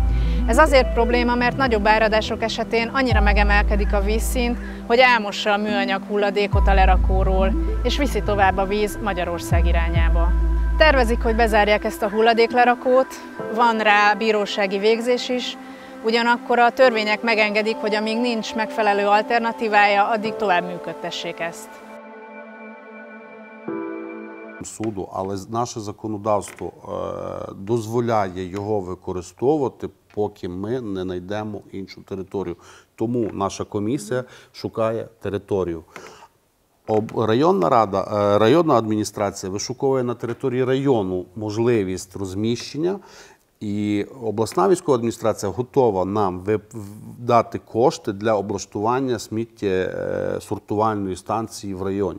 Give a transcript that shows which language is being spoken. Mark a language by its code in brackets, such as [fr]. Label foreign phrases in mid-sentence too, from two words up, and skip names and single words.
[hu] Ez azért probléma, mert nagyobb áradások esetén annyira megemelkedik a vízszint, hogy elmossa a műanyag hulladékot a lerakóról, és viszi tovább a víz Magyarország irányába. Tervezik, hogy bezárják ezt a hulladéklerakót, van rá bírósági végzés is, ugyanakkor a törvények megengedik, hogy amíg nincs megfelelő alternatívája, addig tovább működtessék ezt. [uk] Суду, але наше законодавство дозволяє його використовувати, поки ми не знайдемо іншу територію. Тому наша комісія шукає територію. Районна рада, районна адміністрація вишуковує на території району можливість розміщення, і обласна військова адміністрація готова нам дати кошти для облаштування сміттєсортувальної станції в районі.